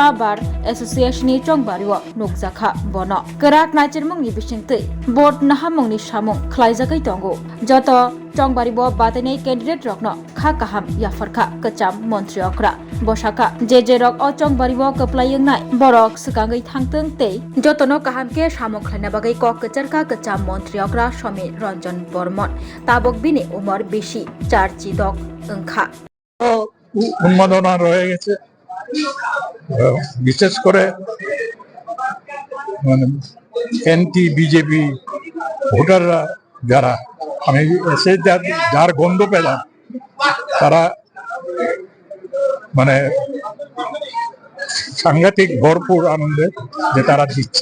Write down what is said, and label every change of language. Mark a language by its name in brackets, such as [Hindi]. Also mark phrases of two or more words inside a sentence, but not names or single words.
[Kok Borok] बार एसोसिएशननि चंबारिव नुकजाखा बन कराक नाइचेरमंनि बिसिंतै बोट नाहामंनि सामुं खलाइजागै दंगो जत चंबारिव बाताइनाय कैंडिडेट रकनो खा काहाम याफरखा कचा मन्त्रियक्रा बसाका जे रक अ चंबारिव कप्लायंनाय बरक सकांगै थांतों तै जतनो काहामके सामुं खलायना बागै क कचरका कचा मन्त्रियक्रा समीर रंजन बर्मन ताबक बिनि उमर बेशी चार्जी दक ओंखा [Bangla] উন্মাদনা রয়ে গেছে বিশেষ করে মানে এনটি বিজেপি ভোটাররা যারা আমি এসে যার গন্ধ পেলাম তারা মানে সাংঘাতিক ভরপুর আনন্দে যে তারা দিচ্ছে।